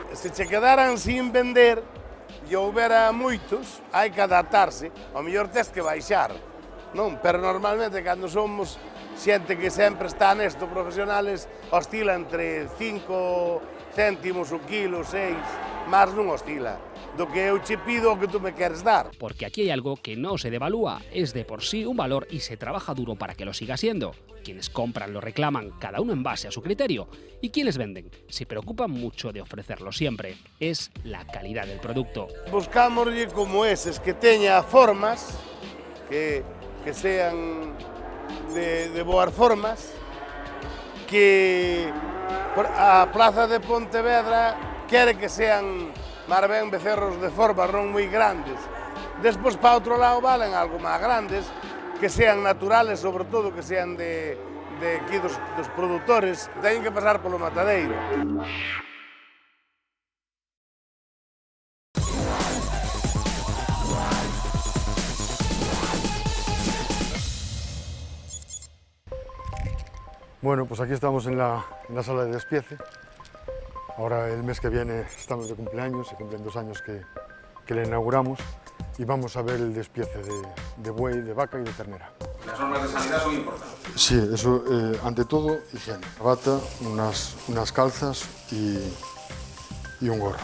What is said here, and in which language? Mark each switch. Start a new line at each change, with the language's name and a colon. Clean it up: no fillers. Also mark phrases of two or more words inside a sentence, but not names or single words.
Galician: Se che quedaran sin vender e houbera moitos, hai que adaptarse, ao mellor tes que baixar, non? Pero normalmente cando somos xente que sempre está nesto, profesionales, oscila entre 5 céntimos o kilo, 6, máis non oscila. Do que eu che pido o que tú me queres dar.
Spanish: Porque aquí hay algo que no se devalúa, es de por sí un valor y se trabaja duro para que lo siga siendo. Quienes compran lo reclaman, cada uno en base a su criterio, y quienes venden se preocupan mucho de ofrecerlo siempre. Es la calidad del producto.
Galician: Buscámoslle como eses, que teña formas, que sean de boas formas, que a plaza de Pontevedra quere que sean máis ben becerros de formas non moi grandes. Despois, para outro lado, valen algo máis grandes, que sean naturales, sobre todo que sean de aquí dos produtores, teñen que pasar polo matadeiro.
Spanish: Bueno, pues aquí estamos en la sala de despiece. Ahora el mes que viene estamos de cumpleaños, se cumplen 2 años que le inauguramos y vamos a ver el despiece de buey, de vaca y de ternera. Las normas de sanidad son importantes. Sí, eso, ante todo, higiene. Bata, unas calzas y un gorro.